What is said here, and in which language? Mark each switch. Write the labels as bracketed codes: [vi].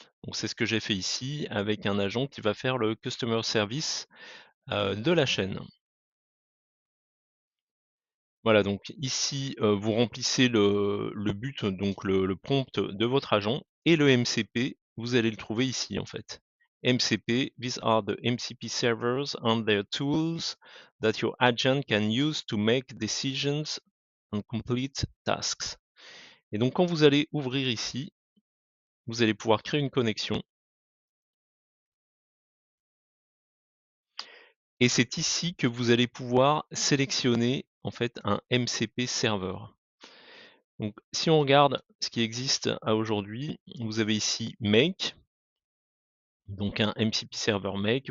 [fr] Donc c'est ce que j'ai fait ici avec un agent qui va faire le Customer Service de la chaîne. Voilà, donc ici, vous remplissez le but, donc le prompt de votre agent et le MCP, vous allez le trouver ici en fait. [en] MCP, these are the MCP servers and their tools that your agent can use to make decisions and complete tasks. [fr] Et donc quand vous allez ouvrir ici, vous allez pouvoir créer une connexion. Et c'est ici que vous allez pouvoir sélectionner en fait un MCP serveur. Donc, si on regarde ce qui existe à aujourd'hui, vous avez ici Make, donc un MCP server Make.